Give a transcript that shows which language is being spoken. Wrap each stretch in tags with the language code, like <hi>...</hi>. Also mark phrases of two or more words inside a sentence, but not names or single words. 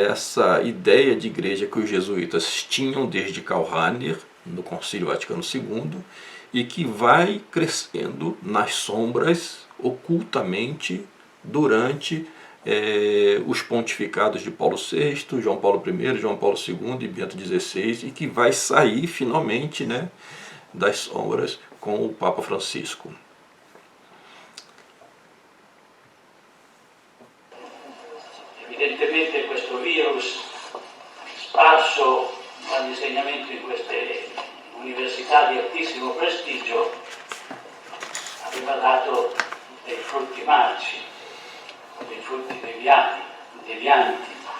<pt>essa ideia de igreja que os jesuítas tinham desde Karl Rahner, no Concílio Vaticano II, e que vai crescendo nas sombras, ocultamente, durante os pontificados de Paulo VI, João Paulo I, João Paulo II e Bento XVI, e que vai sair finalmente das sombras com o Papa Francisco.</pt> <it>Evidentemente questo virus sparso dall'insegnamento in queste università di altissimo prestigio aveva dato dei frutti marci, dei frutti devianti,</it>